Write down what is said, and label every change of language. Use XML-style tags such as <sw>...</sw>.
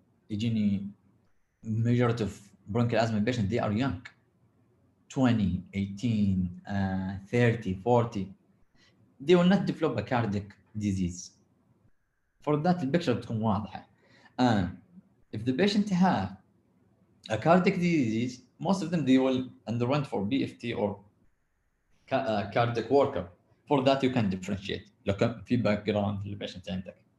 <ar>يجيني</ar> <en>majority of bronchial asthma patients they are young 20 18 30 40 they will not develop a cardiac disease. For that</en> <ar>البكتشر بتكون واضحة.</ar> <en>If the patient have a cardiac disease, most of them they will underwent for BFT or cardiac workup. For that you can differentiate</en> <ar>لو كان في باك جراوند للبيشنت عندك.</ar>